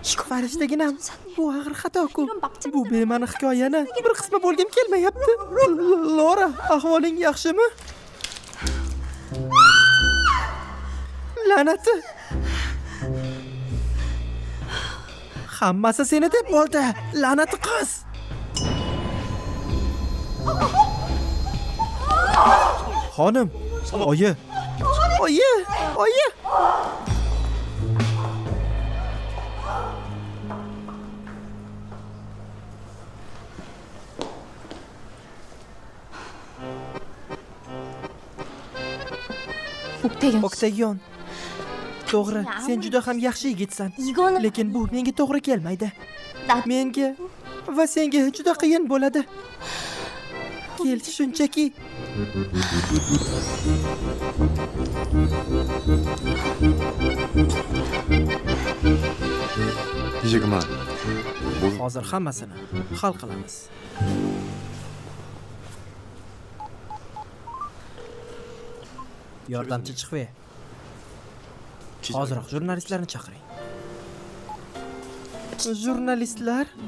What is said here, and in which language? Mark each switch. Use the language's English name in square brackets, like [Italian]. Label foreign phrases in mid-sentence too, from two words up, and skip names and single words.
[Uzbek] farishtaginam. Bu og'ir xato-ku. [Korean] 이런 막장 [Uzbek] Bu bema'ni hikoyani bir qismi bo'lgim kelmayapti. Lora, ahvoling yaxshimi? La'nati. Hammasi seni deb bo'ldi. La'nati qiz. Xonim, oyi. Oyi. [Korean] 옥태견 씨. [Uzbek] Oktagon. To'g'ri, sen juda ham yaxshi yigitsan. [Korean] 이거는 [Uzbek] Lekin bu menga to'g'ri kelmaydi. [Korean] 나 [Uzbek] Menga va senga juda qiyin bo'ladi. Kel, shunchaki [Korean] 이제 그만. 모두 [Uzbek] hozir hammasini hal qilamiz. Yordamchi chiqve. [Korean] 기자. [Uzbek] Hoziroq jurnalistlarni chaqiring. Jurnalistlar?